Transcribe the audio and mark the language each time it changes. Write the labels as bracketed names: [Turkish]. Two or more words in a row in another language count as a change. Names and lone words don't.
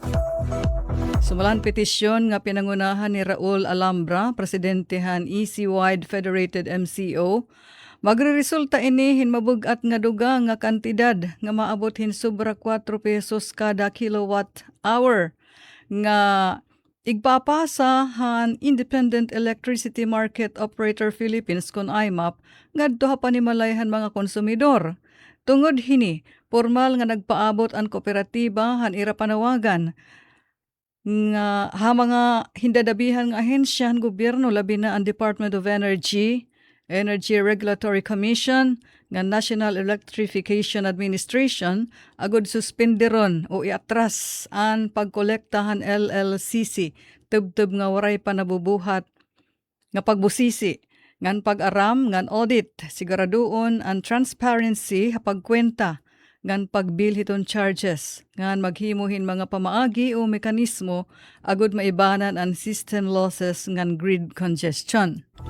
[Waray] Sumulan petisyon nga pinangunahan ni Raul Alhambra, presidentehan EC-wide Federated MCO, magreresulta ini hinmabug-at nga duga nga kantidad nga maabot hin sobra 4 pesos kada [English] kilowatt hour [Waray] nga igpapasa han Independent Electricity Market Operator Philippines kun IMAP ngadto ha panimalayhan mga konsumidor. Tungod hini, formal nga nagpaabot ang kooperatiba han ira panawagan nga ha mga hindadabihan nga ahensya ng gobyerno labi na ang Department of Energy, Energy Regulatory Commission, nga National Electrification Administration agud suspenderon o iatras ang pagkolektahan LLCC tubtub nga waray pa nabubuhat nga pagbusisi ngan pag-aram ngan audit siguraduon ang transparency ha pagkwenta ngan pagbilhiton charges ngan maghimuhin mga pamaagi o mekanismo agud maibanan ang [English] system losses [Waray] ngan [English] grid congestion.